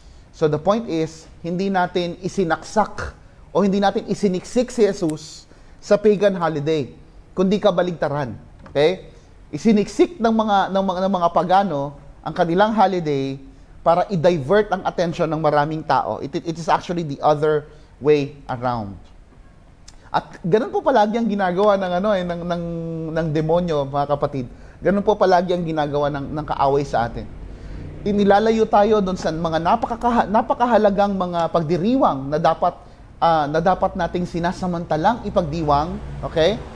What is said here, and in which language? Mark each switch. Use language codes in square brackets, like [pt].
[en] So the point is, [tl] hindi natin isinaksak o hindi natin isiniksik si Jesus sa pagan holiday, kundi kabaligtaran. Okay? Isiniksik ng mga pagano ang kanilang holiday para i-divert ang attention ng maraming tao. [en] It is actually the other way around. [tl] At ganun po palagi ang ginagawa ng demonyo, mga kapatid. Ganun po palagi ang ginagawa ng kaaway sa atin. Inilalayo tayo doon sa mga napakahalagang mga pagdiriwang na dapat nating sinasamantalang ipagdiwang, okay?